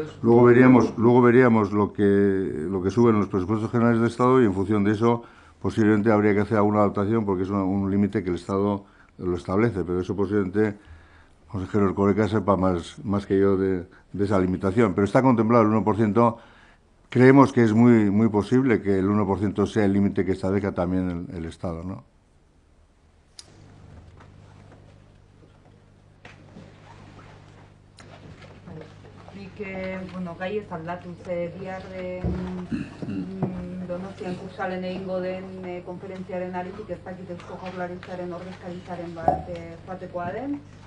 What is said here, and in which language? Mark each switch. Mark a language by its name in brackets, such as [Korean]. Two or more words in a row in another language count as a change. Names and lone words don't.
[Spanish] Luego veríamos lo que suben los presupuestos generales del Estado y en función de eso posiblemente habría que hacer alguna adaptación porque es un límite que el Estado lo establece, pero eso posiblemente el consejero Erkoreka sepa más que yo de esa limitación. Pero está contemplado el 1%. Creemos que es muy posible que el 1% sea el límite que establezca también el Estado, ¿no? [Basque] Bueno, gai ez aldatu ze bihar Donostian kursalen egingo den konferentziaren aritik ez dakit Eusko Jaurlaritzaren ordezkaritzaren bat joatekoa den.